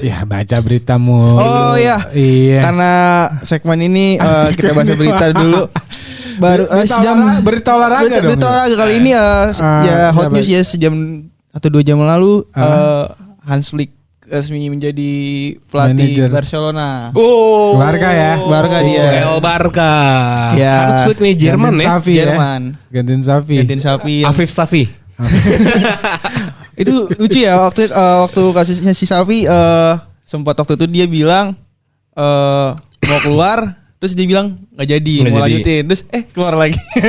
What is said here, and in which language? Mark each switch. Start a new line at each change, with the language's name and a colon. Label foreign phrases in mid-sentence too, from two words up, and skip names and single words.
Indonesian: Ya baca beritamu. Oh iya. Karena segmen ini kita baca berita dulu. Baru sejam berita olahraga dong. Berita olahraga kali ini ya
English: hot news
Indonesian: ya sejam atau 2 jam lalu Hans Flick resmi menjadi pelatih Manager. Barcelona. Oh, Barca ya. Barca dia. El Barca. Ya. Hans Flick nih Jerman Gantiin ya. Safi Jerman. Gantiin Safi. Gantiin Safi. Afif Safi. Itu lucu ya waktu kasusnya si Safi sempat waktu itu dia bilang mau keluar, terus dia bilang nggak jadi, mau lanjutin, terus keluar lagi.